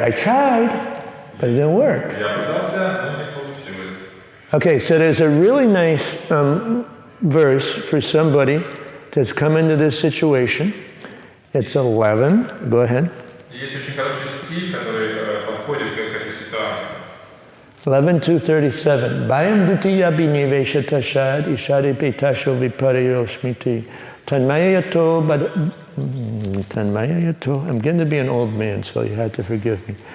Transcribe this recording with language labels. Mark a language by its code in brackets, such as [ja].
[en] I tried, but it didn't work. [ru] Я пытался, но не получилось. [en] Okay, so there's a really nice verse for somebody that's come into this situation. It's 11. Go ahead. [ru] Есть очень хороший стих, который подходит к этой ситуации. 11:237. [sa] Bhayam dutiya binivesha tashad ishadi petasho vipariyo smiti tanmayato [en] I'm getting to be an old man, so you have to forgive me.